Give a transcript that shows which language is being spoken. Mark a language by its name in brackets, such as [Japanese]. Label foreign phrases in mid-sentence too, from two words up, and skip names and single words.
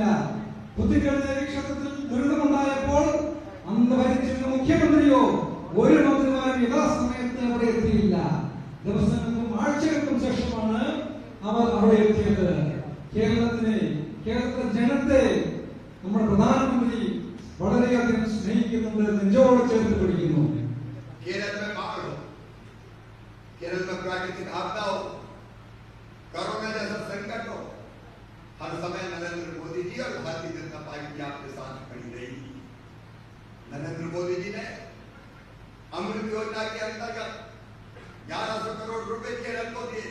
[Malayalam] പുത്തിക്കൽ ദേവി ക്ഷേത്രത്തിൽ ദുരന്തമുണ്ടായപ്പോൾ അന്ന് ഭരിച്ചിരുന്ന മുഖ്യമന്ത്രിയോ ഒരു മന്ത്രിമാരും യഥാസമയത്ത് അവിടെ എത്തിയില്ല. ദിവസങ്ങൾക്കും ആഴ്ചകൾക്കും ശേഷമാണ് അവർ അവിടെ എത്തിയത്. കേരളത്തിലെ ജനത്തെ നമ്മുടെ പ്രധാനമന്ത്രി വളരെയധികം സ്നേഹിക്കുന്നുണ്ട്, നെഞ്ചോട് ചേർത്ത് പിടിക്കുന്നു. [Hindi] केरल में बाढ़ हो, केरल में प्राकृतिक आपदा हो, कोरोना जैसा संकट हो, हर समय नरेंद्र मोदी जी और भारतीय जनता पार्टी आपके साथ खड़ी रही। नरेंद्र मोदी जी ने अमृत योजना के अंतर्गत 1100 करोड़ रुपए केरल को दिए।